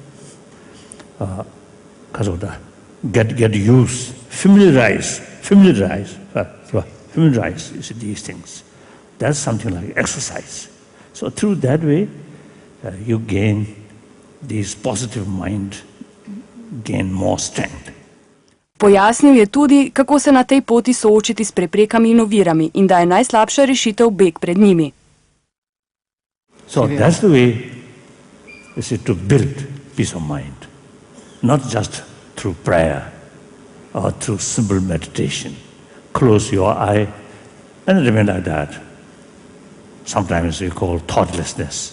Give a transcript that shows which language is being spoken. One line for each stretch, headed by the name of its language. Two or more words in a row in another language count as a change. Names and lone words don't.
English: Get used, familiarize these things. That's something like exercise. So through that way, you gain this positive mind, gain more strength.
Slovenian: Pojasnil je tudi, kako se na tej poti soočiti s preprekami in ovirami in da je najslabša rešitev beg pred njimi.
English: So that's the way to build peace of mind, not just through prayer or through simple meditation. Close your eye and remain like that. Sometimes we call thoughtlessness.